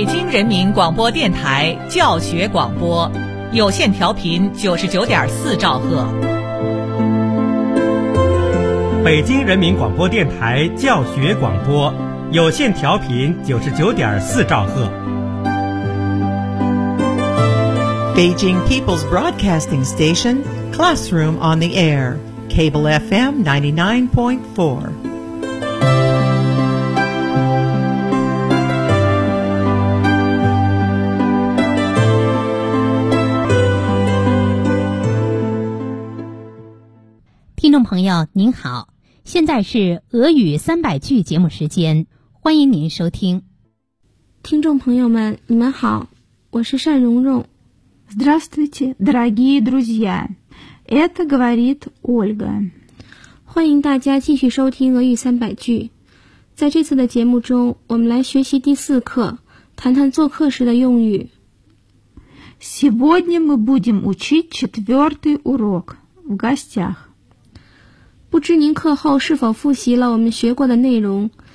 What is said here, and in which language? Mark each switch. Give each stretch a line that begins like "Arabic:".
Chinese: 人民广播电台教学广播，有线调频99.4兆赫。北京人民广播电台教学广播，有线调频99.4兆赫。
English: Beijing People's Broadcasting Station, Classroom on the Air, Cable FM 99.4.
Chinese: 朋友您好，现在是俄语300句节目时间，欢迎您收听。听众朋友们你们好，我是单蓉蓉。
Russian: Здравствуйте, дорогие друзья, это говорит Ольга.
Chinese: 欢迎大家继续收听俄语300句。在这次的节目中，我们来学习第四课，谈谈做客时的用语。
Russian: Сегодня мы будем учить четвертый урок в гостях。
Chinese: 不知您课后是否复习了我们学过的内容？